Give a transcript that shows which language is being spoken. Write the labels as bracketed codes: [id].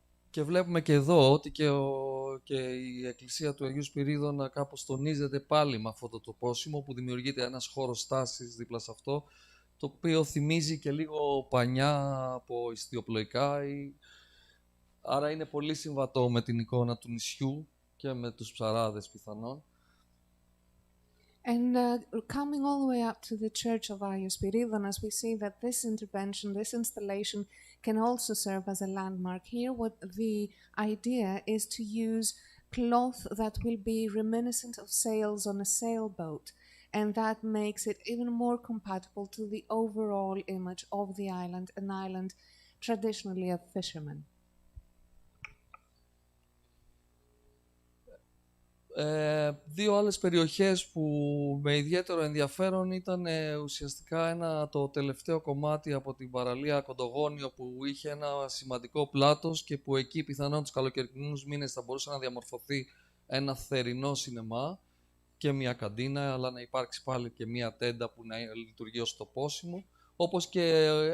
[el] Και βλέπουμε και εδώ ότι και η εκκλησία του Αγίου Σπυρίδωνα κάπως τονίζεται πάλι με αυτό το τοπόσιμο που δημιουργείται ένας χώρος στάσης δίπλα σε αυτό, το οποίο θυμίζει και λίγο πανιά από ιστιοπλοϊκά, άρα είναι πολύ συμβατό με την εικόνα του νησιού και με τους ψαράδες πιθανόν. [en] And coming all the way up to the Church of Agio Spiridonas, we see that this intervention, this installation, can also serve as a landmark. Here, what the idea is to use cloth that will be reminiscent of sails on a sailboat, and that makes it even more compatible to the overall image of the island, an island traditionally of fishermen. [el] Δύο άλλες περιοχές που με ιδιαίτερο ενδιαφέρον ήταν ουσιαστικά το τελευταίο κομμάτι από την παραλία Κοντογόνιο που είχε ένα σημαντικό πλάτος και που εκεί πιθανόν τους καλοκαιρινούς μήνες θα μπορούσε να διαμορφωθεί ένα θερινό σινεμά και μια καντίνα, αλλά να υπάρξει πάλι και μια τέντα που να λειτουργεί ως τοπόσιμο, όπως και